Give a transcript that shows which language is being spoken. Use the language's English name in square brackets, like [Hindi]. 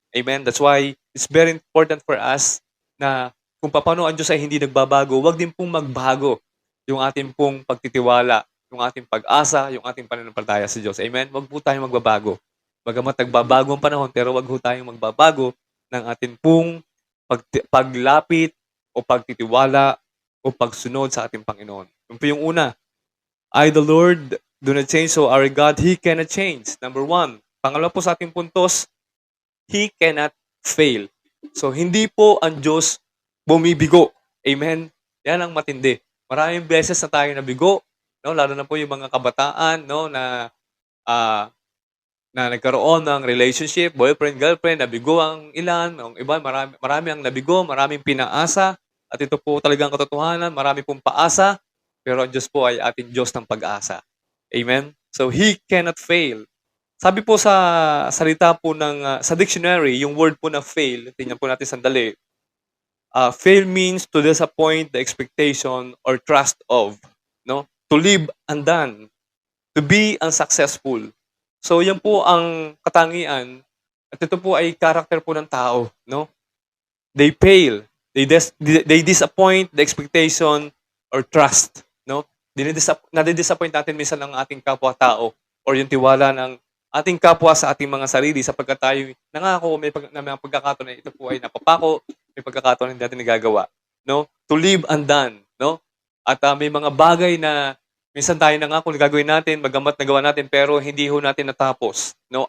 [Filipino] Amen? [English] That's why it's very important for us [Filipino] na kung paano ang Diyos ay hindi nagbabago, wag din pong magbago yung ating pong pagtitiwala, yung yung ating pag-asa, yung ating pananampalataya sa Diyos. Amen? Huwag po tayong magbabago. Bagamat nagbabago ang panahon, pero huwag po tayong magbabago ng ating pong paglapit o pagtitiwala o pagsunod sa ating Panginoon. Yun po yung una. [English] I, the Lord, do not change, so our God, He cannot change. Number one. [Filipino] Pangalawa po sa ating puntos, [English] He cannot fail. [Filipino] So, hindi po ang Diyos bumibigo. Amen? Yan ang matindi. Maraming beses na tayo nabigo, no? Lalo na po yung mga kabataan, no? Ah, na nagkaroon ng relationship, boyfriend, girlfriend, nabigo ang ilan, ang iba, marami ang nabigo, maraming pinaasa, at ito po talagang katotohanan, marami pong paasa, pero ang Diyos po ay ating Diyos ng pag-asa. Amen? [English] So, He cannot fail. [Filipino] Sabi po sa salita po sa dictionary, yung word po na fail, tingnan po natin sandali. [English] Fail means to disappoint the expectation or trust of, no? To live undone, to be unsuccessful. [Filipino] So, yan po ang katangian, at ito po ay character po ng tao, no? [English] They fail. They disappoint the expectation or trust, no? [Filipino] Nadi-disappoint natin minsan ang ating kapwa-tao or yung tiwala ng ating kapwa sa ating mga sarili sapagkat tayo nangako na mga pagkakataon na ito po ay napapako, may pagkakataon na hindi natin nagagawa, no? [English] To live undone, [Filipino] no? At may mga bagay na minsan tayo nangako na gagawin natin, bagamat nagawa natin, pero hindi ho natin natapos, no?